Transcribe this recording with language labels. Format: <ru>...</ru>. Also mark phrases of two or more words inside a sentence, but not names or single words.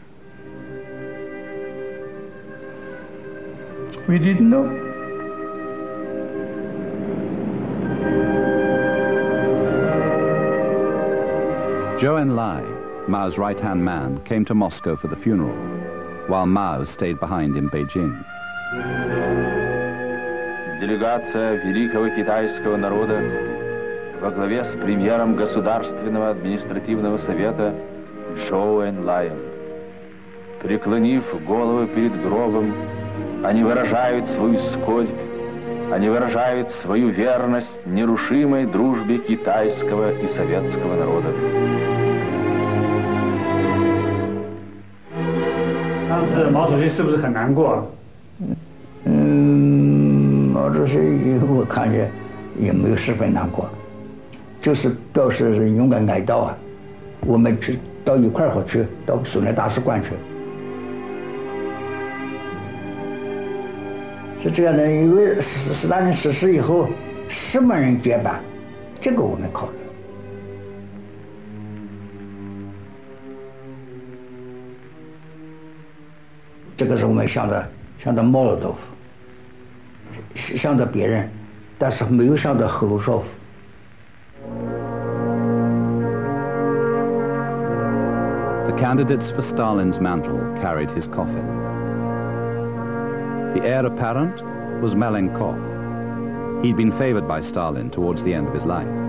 <en>We didn't know. Zhou Enlai, Mao's right-hand man, came to Moscow for the funeral, while Mao stayed behind in Beijing.</en> <ru>Делегация великого китайского народа во главе с премьером Государственного административного совета Зhou Enlaiем. Преклонив головы перед гробом, они выражают свою скорбь, они выражают свою верность нерушимой дружбе китайского и советского народа.</ru> <zh>Мao主席是不是很难过？毛主席我看着也没有十分难过，就是表示勇敢哀悼啊。我们去到一块儿去，到苏联大使馆去。是这样的，因为斯大林逝世以后，什么人接班，这个我们考虑。这个是我们想着毛泽东，想着别人，但是没有想着赫鲁晓夫。</zh> <en>The candidates for Stalin's mantle carried his coffin. The heir apparent was Malenkov. He'd been favored by Stalin towards the end of his life.</en>